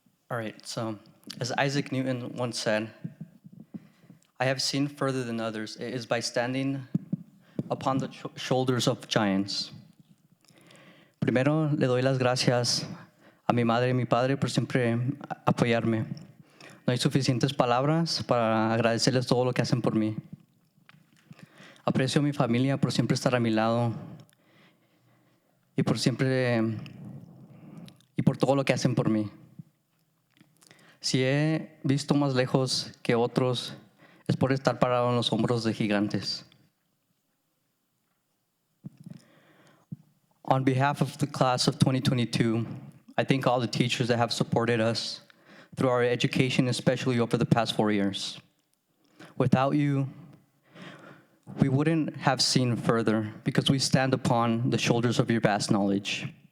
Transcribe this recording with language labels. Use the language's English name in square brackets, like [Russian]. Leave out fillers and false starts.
[English] All right, so as Isaac Newton once said, I have seen further than others. It is by standing upon the shoulders of giants. [Spanish] Primero, le doy las gracias a mi madre y mi padre por siempre apoyarme. No hay suficientes palabras para agradecerles todo lo que hacen por mí. Aprecio a mi familia por siempre estar a mi lado y por todo lo que hacen por mí. Si he visto más lejos que otros, es por estar parado en los hombros de gigantes. [English] On behalf of the class of 2022, I thank all the teachers that have supported us through our education, especially over the past 4 years. Without you, we wouldn't have seen further because we stand upon the shoulders of your vast knowledge.